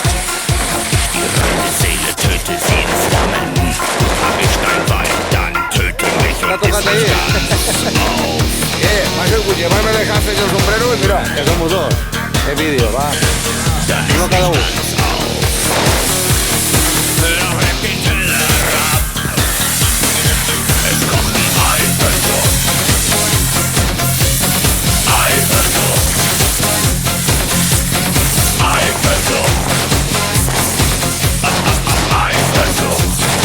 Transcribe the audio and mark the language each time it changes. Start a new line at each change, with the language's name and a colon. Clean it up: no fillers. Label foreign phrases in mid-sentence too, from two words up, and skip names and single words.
German: Hab ich die reine Seele, töte sie in Flammen. Hab ich dein Weib, dann töte mich und iss mich ganz auf.
Spanish: Macho, escuche, me dejaste el sombrero y mira, que somos dos. Qué vídeo, va.
German: Dann
Spanish: Uno
German: iss
Spanish: cada
German: mich
Spanish: uno.
German: ganz auf. Doch leck den Teller ab. Es kocht die Eifersucht. Eifersucht. Eifersucht. Eifersucht.